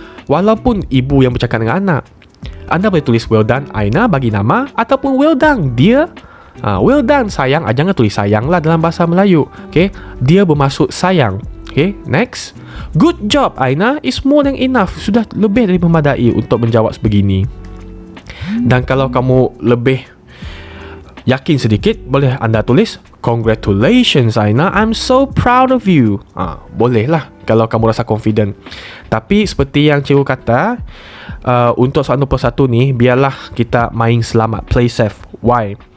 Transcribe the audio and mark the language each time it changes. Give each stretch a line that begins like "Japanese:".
Malay: Walaupun ibu yang bercakap dengan anak, anda boleh tulis
English: well done, Aina,
Malay: bagi nama, ataupun
English: well done,
Malay: dia.
English: Well done,
Malay: sayang. Jangan tulis sayang lah dalam bahasa Melayu. Okay? Dia bermaksud sayang. Okay?
English: Next, good job, Aina, is more than enough.
Malay: Sudah lebih dari memadai untuk menjawab sebegini. Dan kalau kamu lebih yakin sedikit, boleh anda tulis
English: congratulations, Aina, I'm so proud of you.
Malay: Boleh lah kalau kamu rasa confident. Tapi seperti yang cikgu kata, untuk soalan 21 ni, biarlah kita main selamat,
English: play safe. Why?